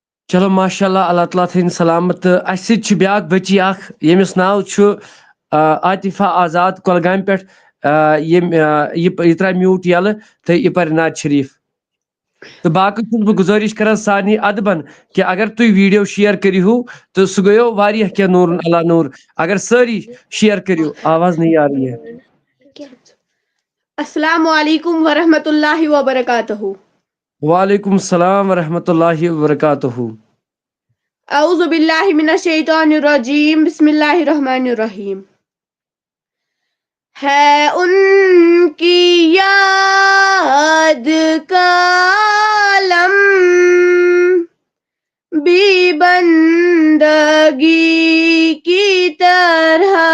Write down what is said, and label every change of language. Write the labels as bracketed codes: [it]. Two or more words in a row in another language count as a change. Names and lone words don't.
[ks] چلو [ar] ماشاء اللہ [ks] اللہ تعالیٰ تھٲیِن سلامت تہٕ اَسہِ سۭتۍ چھِ بیٛاکھ بٔچی اکھ ییٚمِس ناو چھُ عاطفہ آزاد کۄلگامہِ پٮ۪ٹھ یہِ ترٛایہِ میوٗٹ یَلہٕ تہٕ یہِ پَرِ نعت شریٖف تہٕ باقٕے چھُس بہٕ گُزٲرِش کران سارنٕے ادبن کہ اگر تُہۍ ویٖڈیو شِیر کٔرِہو تہٕ سُہ گٔیو واریاہ کینٛہہ نوٗرن علا نوٗر اگر سٲری شِیر کٔرِو [ur] آواز نہیں آ رہی ہے. [ar] السلام علیکم ورحمۃ اللہ وبرکاتہ. وعلیکم السلام ورحمۃ اللہ وبرکاتہ. اعوذ باللہ من الشیطان الرجیم بسم اللہ الرحمن الرحیم. [ur] ہے ان کی یاد کا عالم بھی بندگی کی طرح